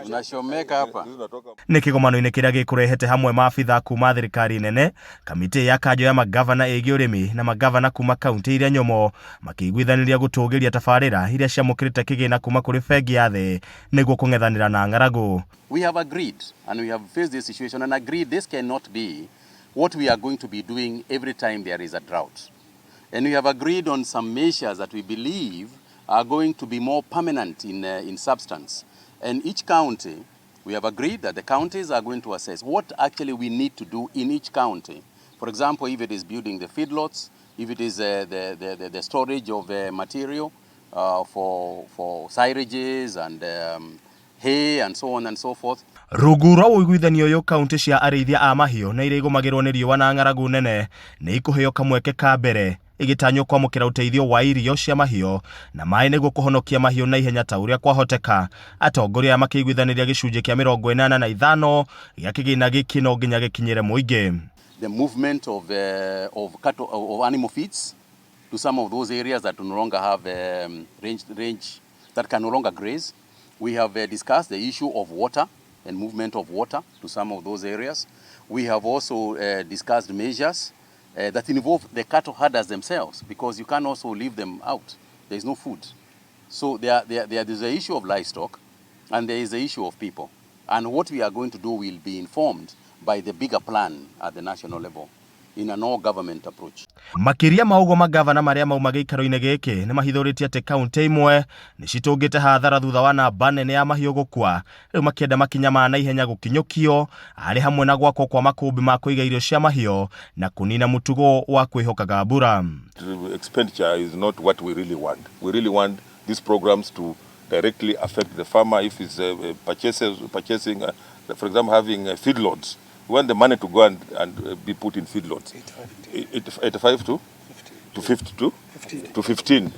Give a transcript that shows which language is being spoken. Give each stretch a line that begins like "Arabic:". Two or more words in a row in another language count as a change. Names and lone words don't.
Kikuyu: Nĩ kĩgomano-inĩ kĩrĩa gĩkũrehete hamwe maabitha kuma thirikari nene, kamĩtĩ ya kanjũ ya magavana ĩgiĩ ũrĩmi na magavana kuma kaunti iria nyũmũ makĩiguithanĩria gũtũgĩria tabarĩra iria ciamũkĩrĩte kĩgĩna kuma kũrĩ bengi ya thĩ nĩguo kũng'ethanĩra na ng'aragu.
English: We have agreed and we have faced this situation and agreed this cannot be what we are going to be doing every time there is a drought. And we have agreed on some measures that we believe are going to be more permanent in substance. And each county, we have agreed that the counties are going to assess what actually we need to do in each county. For example, if it is building the feedlots, if it is the storage of material for syringes and hay and so on and so forth.
Kikuyu: Rungu rwa ũiguithanio ũyũ kaunti cia arĩithia a mahiũ na iria igũmagĩrwo nĩ riũa na ng'aragu nene nĩ ikũheo kamweke ka mbere igĩtanywo kwamũkĩra ũteithio wa irio cia mahiũ na maĩ nĩguo kũhonokia mahiũ na ihenya ta ũrĩa kwahoteka. Atongoria makĩiguithanĩria gĩcunjĩ kĩa 85 gĩa kĩgĩna gĩkĩ no nginya gĩkinyĩre mũingĩ.
English: The movement of cattle of animal feeds to some of those areas that no longer have range that can no longer graze. We have discussed the issue of water and movement of water to some of those areas. We have also discussed measures that involve the cattle herders themselves, because you can also leave them out. There is no food. So there is the issue of livestock and there is the issue of people. And what we are going to do will be informed by the bigger plan at the national level in an all-government approach.
Kikuyu: Makiria maugo magavana maria mauma gĩikaro-inĩ gĩkĩ nĩ mahithũrĩtie atĩ kaunti imwe nĩ citũngĩte hathara thutha wa namba nene ya mahiũ gũkua, rĩu makĩenda makinya ma naihenya gũkinyũkio arĩ hamwe na gwakwo kwa makũmbĩ ma kũiga irio cia mahiũ na kũnina mũtugo wa kwĩhokaga mbura.
English: Expenditure is not what we really want. We really want these programs to directly affect the farmer if he's purchasing, for example, having feedlots. We want the money to go and be put in feedlots. 85 to 50 to 15.